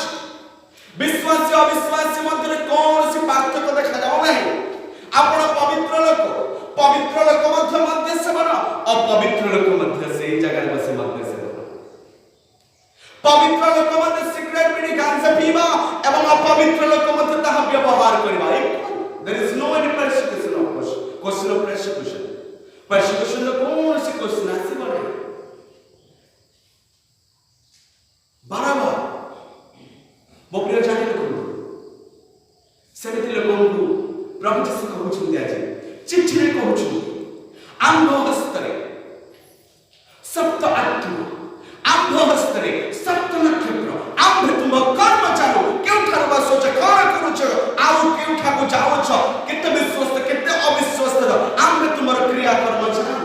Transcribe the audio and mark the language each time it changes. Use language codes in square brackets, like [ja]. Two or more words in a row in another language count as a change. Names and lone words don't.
[or] ବିଶ୍ୱାସୀ ଅବିଶ୍ୱାସୀ ମଧ୍ୟରେ କୌଣସି ପାର୍ଥକ୍ୟ ଦେଖାଯାଉ ନାହିଁ। ଆପଣ ପବିତ୍ର ଲୋକ ମଧ୍ୟ ସେବନ, ଅପବିତ୍ର ଲୋକ ମଧ୍ୟ ସେଇ ଜାଗାରେ ବସି ମଧ୍ୟ ସେବନ। ପବିତ୍ର ଲୋକ ମଧ୍ୟ ସିଗାରେଟ ବିଡ଼ି ଗାଞ୍ଜା ପିଇବା ଏବଂ ଅପବିତ୍ର ଲୋକ ମଧ୍ୟ ତାହା ବ୍ୟବହାର କରିବା। [en] There is no any persecution of question of persecution. [or] Persecution ର କୌଣସି question ଆସିବ ନାହିଁ। ବାରମ୍ବାର ମୋ ପ୍ରିୟ ଜାଣି ରଖନ୍ତୁ, ସେମିତି ଲୋକଙ୍କୁ ପ୍ରଭୁ ଯୀଶୁ କହୁଛନ୍ତି, ଆଜି ଚିଠିରେ କହୁଛନ୍ତି, ଆମ୍ଭ ହସ୍ତରେ ସପ୍ତ ଆତ୍ମା, ଆମ୍ଭ ହସ୍ତରେ ସପ୍ତ ନକ୍ଷତ୍ର, ଆମ୍ଭେ ତୁମ କର୍ମ ଚାଲୁ, କେଉଁଠାରୁ ବସୁଛ, କଣ କରୁଛ, ଆଉ କେଉଁଠାକୁ ଯାଉଛ, କେତେ ବିଶ୍ୱସ୍ତ କେତେ ଅବିଶ୍ୱସ୍ତ, ଆମ୍ଭେ ତୁମର କ୍ରିୟାକର୍ମ ଚାଲୁ।